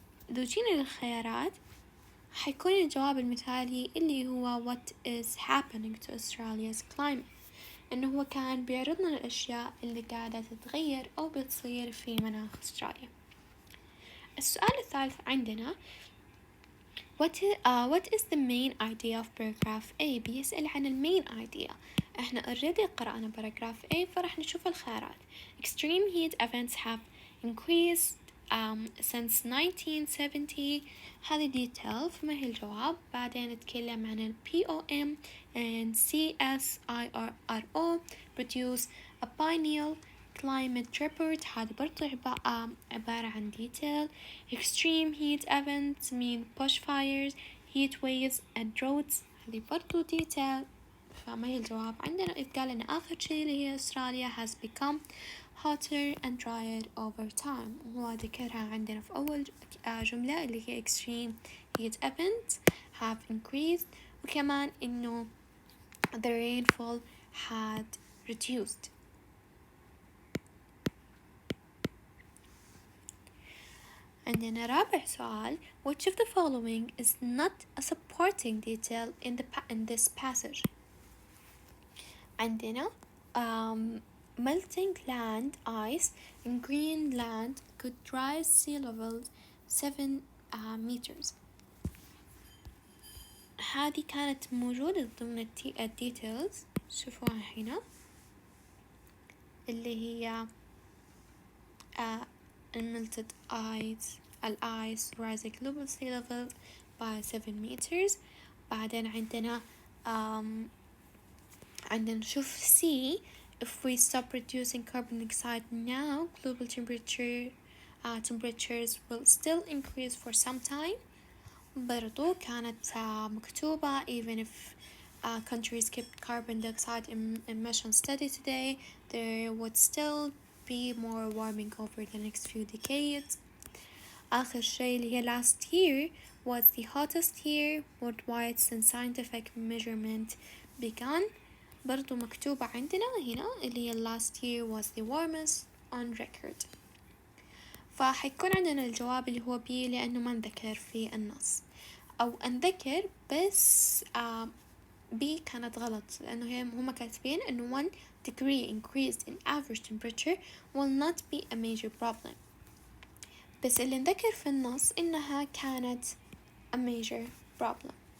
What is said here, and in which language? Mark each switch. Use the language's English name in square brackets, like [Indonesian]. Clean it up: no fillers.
[Arabic] لو جينا للخيارات حيكون الجواب المثالي اللي هو [English] what is happening to Australia's climate، [Arabic] إنه هو كان بيعرضنا الأشياء اللي قاعدة تتغير أو بتصير في مناخ أستراليا. السؤال الثالث عندنا [English] what is the main idea of paragraph A؟ [Arabic] بيسأل عن المين [English] idea. [Arabic] احنا [English] already [Arabic] قرأنا paragraph A، فرح نشوف الخيارات. [English] extreme heat events have increased since 1970. [Arabic] هذه detail، فما هي الجواب؟ بعدين نتكلم عن ال [English] POM and CSIRO produce a biennial climate report. [Arabic] هذا برضو عبارة عن detail. [English] extreme heat events mean bushfires, heat waves and droughts. [Arabic] هذه برضو [English] detail، [Arabic] فما هي الجواب عندنا؟ قال إن آخر شيء اللي هي أستراليا [English] has become hotter and drier over time، [Arabic] وهو ذكرها عندنا في أول جملة اللي هي [English] extreme heat events have increased، [Arabic] وكمان إنه [English] the rainfall had reduced. [Arabic] عندنا رابع سؤال [English] which of the following is not a supporting detail in this passage. عندنا melting land ice in Greenland could rise sea levels 7 meters. [Arabic] هذه كانت موجودة ضمن الديتيلز، شوفوها هنا اللي هي [English] melted ice rising global sea level by 7 meters. [Arabic] بعدين عندنا نشوف [English] C if we stop producing carbon dioxide now global temperatures will still increase for some time. [Arabic] برضو كانت مكتوبة [English] even if countries kept carbon dioxide emissions steady today there would still be more warming over the next few decades. [Arabic] آخر شيء اللي هي [English] last year was the hottest year worldwide since scientific measurement began. [Arabic] برضو مكتوبة عندنا هنا اللي هي [English] last year was the warmest on record. [Arabic] فحيكون عندنا الجواب اللي هو B لأنه ما نذكر في النص، أو أنذكر بس B كانت غلط لأنه هم كاتبين إنه [English] 1 degree increase in average temperature will not be a major problem، [Arabic] بس اللي نذكر في النص إنها كانت [English] a major problem.